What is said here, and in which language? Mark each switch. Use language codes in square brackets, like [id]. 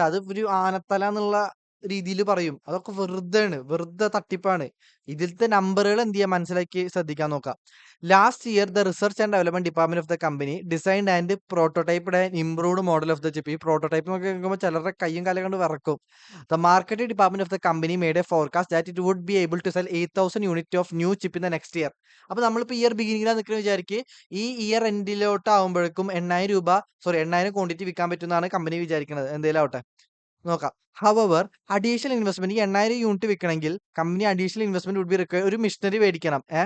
[ml] അത് ഒരു ആനത്തല എന്നുള്ള രീതിയിൽ പറയും. അതൊക്കെ വെറുതെ തട്ടിപ്പാണ്. ഇതിലത്തെ നമ്പറുകൾ എന്ത് ചെയ്യാൻ മനസ്സിലാക്കി ശ്രദ്ധിക്കാൻ നോക്കാം. [en] Last year the research and development department of the company designed and prototyped and improved model of the chip. [ml] ഈ പ്രോട്ടോടൈപ്പ് ഒക്കെ കേൾക്കുമ്പോൾ ചിലരുടെ കയ്യും കാലം കൊണ്ട് വിറക്കും. [en] The marketing department of the company made a forecast that it would be able to sell 8,000 units of new chip in the next year. [ml] അപ്പൊ നമ്മളിപ്പോ year ബിഗിനിങ്ങിലാണ് നിൽക്കുന്നത് വിചാരിക്ക്. ഈ ഇയർ എൻഡിലോട്ട് ആവുമ്പോഴേക്കും 8,000 ക്വാണ്ടിറ്റി വിൽക്കാൻ പറ്റുമെന്നാണ് കമ്പനി വിചാരിക്കുന്നത്. എന്തേലും ആവട്ടെ, നോക്കാം. ഹവർ അഡീഷണൽ ഇൻവെസ്റ്റ്മെന്റ്, ഈ 8,000 unit വിൽക്കണമെങ്കിൽ company [en] Additional investment would be require. [ml] ഒരു മെഷീനറി മേടിക്കണം.